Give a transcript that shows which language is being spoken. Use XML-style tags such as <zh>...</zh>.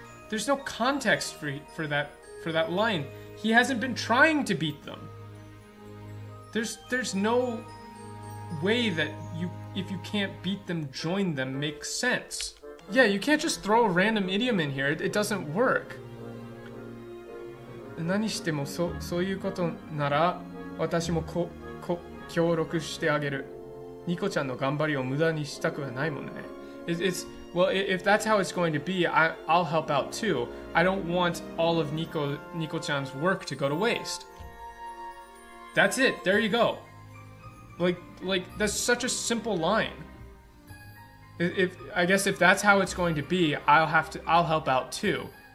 <en>There's no context for that line. He hasn't been trying to beat them. There's no way that if you can't beat them, join them makes sense. Yeah, you can't just throw a random idiom in here. It doesn't work.</en> <ja>何してもそういうことなら私も協力してあげる。ニコちゃんの頑張りを無駄にしたくはないもんね。</ja> <en>Well, if that's how it's going to be, I'll help out too. I don't want all of Nico-chan's work to go to waste. That's it. There you go. Like that's such a simple line. I guess if that's how it's going to be, I'll help out too.</en>